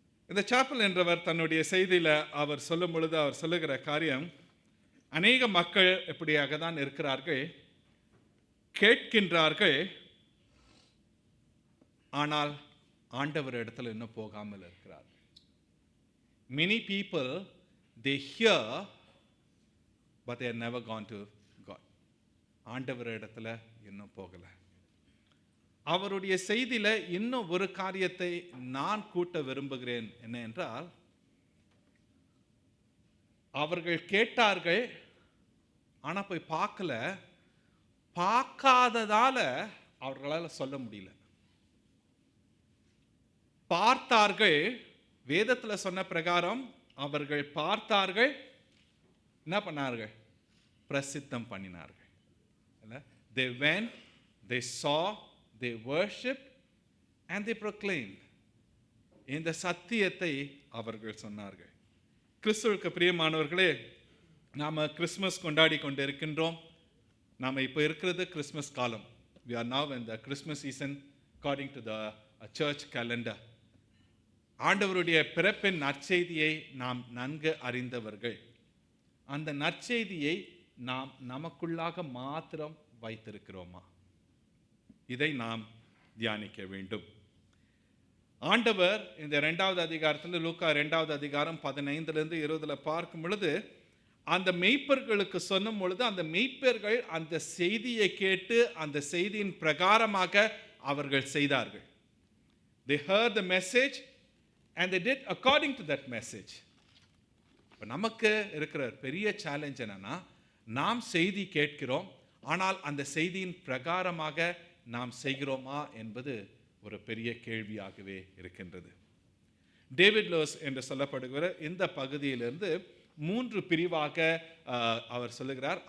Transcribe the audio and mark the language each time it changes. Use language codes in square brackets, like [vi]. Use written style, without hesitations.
[ta] இந்த சாப்பல் என்றவர் தன்னுடைய செய்தியில் அவர் சொல்லும் பொழுது அவர் சொல்லுகிற காரியம், அநேக மக்கள் இப்படியாக தான் இருக்கிறார்கள், கேட்கின்றார்கள், ஆனால் ஆண்டவர் இடத்துல இன்னும் போகாமல் இருக்கிறார்கள். [en] Many people, they hear, but they have never gone to God. [ta] ஆண்டவர் இடத்துல இன்னும் போகல. அவருடைய செய்தியில இன்னும் ஒரு காரியத்தை நான் கூட்ட விரும்புகிறேன். என்ன என்றால், அவர்கள் கேட்டார்கள், ஆனா போய் பார்க்கல. பார்க்காததால அவர்களால் சொல்ல முடியல. பார்த்தார்கள், வேதத்தில் சொன்ன பிரகாரம் அவர்கள் பார்த்தார்கள், என்ன பண்ணார்கள்? பிரசித்தம் பண்ணினார்கள். [en] They went, they saw, they worshipped and they proclaimed. [ta] இந்த சத்தியத்தை அவர்கள் சொன்னார்கள். கிறிஸ்துவுக்கு பிரியமானவர்களே, நாம் கிறிஸ்மஸ் கொண்டாடி கொண்டு இருக்கின்றோம். நாம் இப்போ இருக்கிறது கிறிஸ்மஸ் காலம். [en] We are now in the Christmas season according to the church calendar. [ta] ஆண்டவருடைய பிறப்பின் நற்செய்தியை நாம் நன்கு அறிந்தவர்கள். அந்த நற்செய்தியை நாம் நமக்குள்ளாக மாத்திரம் வைத்திருக்கிறோமா? இதை நாம் தியானிக்க வேண்டும். ஆண்டவர் இந்த 2வது அதிகாரத்தில், லூக்கா 2வது அதிகாரம் 15 20 பார்க்கும் பொழுது, அந்த மெய்ப்பர்களுக்கு சொன்னும் பொழுது அந்த மெய்ப்பர்கள் அந்த செய்தியை கேட்டு அந்த செய்தியின் பிரகாரமாக அவர்கள் செய்தார்கள். [en] They heard the message and they did according to that message. [ta] இப்போ நமக்கு இருக்கிற பெரிய சேலஞ்ச் என்னன்னா, நாம் செய்தி கேட்கிறோம், ஆனால் அந்த செய்தியின் பிரகாரமாக நாம் செய்கிறோமா என்பது ஒரு பெரிய கேள்வியாகவே இருக்கின்றது. டேவிட் லோஸ் என்று சொல்லப்படுகிற இந்த பகுதியிலிருந்து 3 பிரிவாக அவர் சொல்லுகிறார்.